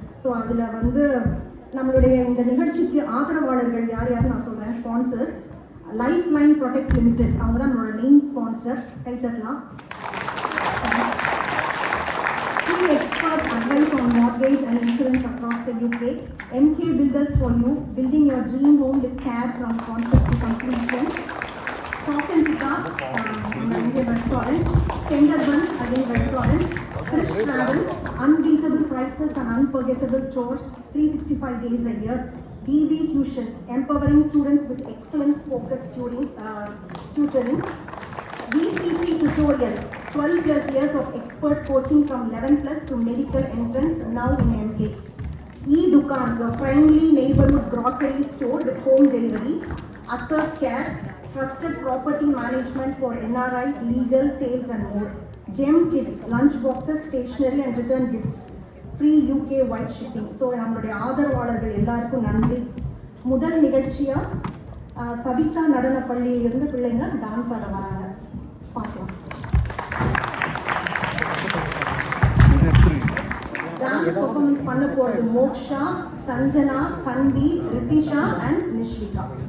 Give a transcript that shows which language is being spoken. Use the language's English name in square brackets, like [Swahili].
[Tamil] So அதில் வந்து நம்மளுடைய இந்த நிகழ்ச்சிக்கு ஆதரவாளர்கள் யார் யாருன்னு நான் சொல்கிறேன். Sponsors life line protect limited, அவங்க தான் நம்மளோட main sponsor. கைத்தட்டலாம். [English] Free expert advice on mortgage and insurance across the UK. MK Builders for you, building your dream home with care from concept to completion. Talk and Tika, Indian restaurant. Tenderban, again restaurant. Krish Travel, unbeatable prices and unforgettable tours, 365 days a year. DB Tuitions, empowering students with excellence focused tutoring. VCP Tutorial, 12 plus years of expert coaching from 11 plus to medical entrance, now in MK. E-Dukan, your friendly neighborhood grocery store with home delivery. Assert Care, trusted property management for NRIs, legal, sales and more. Gem Kids, lunch boxes, stationery and return gifts. Free UK wide shipping. [Tamil] So நம்மளுடைய ஆதரவாளர்கள் எல்லாருக்கும் நன்றி. முதல் நிகழ்ச்சியா சவிதா நடன பள்ளியிலிருந்து பிள்ளைங்க dance ஆட வராங்க, பார்க்கலாம். டான்ஸ் பெர்ஃபார்மன்ஸ் பண்ண போறது மோக்ஷா, சஞ்சனா, தன்வி, ரித்திஷா அண்ட் நிஷ்விகா.